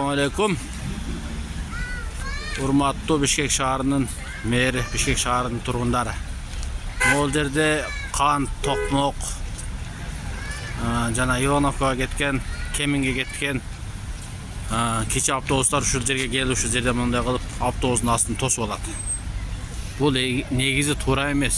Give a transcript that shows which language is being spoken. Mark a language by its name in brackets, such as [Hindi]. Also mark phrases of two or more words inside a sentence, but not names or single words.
[Arabic] السلام عليكم. [Kyrgyz] Урматтуу Бишкек шаарынын мэри, Бишкек шаарынын тургундары. Ол жерде kan, tokmok, жана Ивановкага кеткен, Кеминге кеткен кече автобустар ушул жерге келип, ушул жерде мындай кылып автобустун астын тосуп алат. Бул негизи туура эмес.